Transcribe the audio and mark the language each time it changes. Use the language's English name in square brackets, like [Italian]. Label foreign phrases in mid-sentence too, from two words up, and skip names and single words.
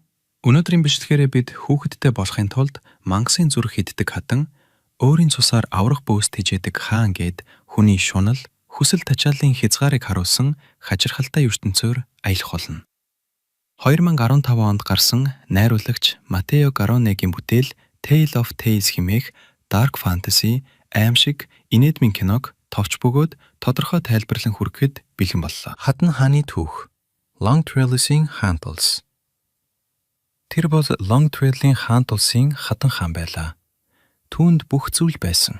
[Mongolian] Өнөөдрийн бичлэгээрээ бид хүүхэдтэй болохын тулд мангасын зүрх иддэг хатан, өөрийн цусаар аврах бөөс тэжээдэг хаан гээд хүний шунал, хүсэл тачааллын хязгаарыг харуулсан хачирхалтай ертөнцөөр аялах болно. 2015 онд гарсан найруулагч Матео Гаронегийн бүтээл Tale of Tales хэмээх [English] dark fantasy, [Mongolian] аимшиг, инээдмийн киног товч бөгөөд тодорхой тайлбарлан хүргэхэд бэлэн боллоо. Хатан хааны түүх Long Trail-ийн хаан тулс. Тэр бол Long Trail-ийн хаан тулсын хатан хаан байлаа. Түүнд бүх зүйл байсан.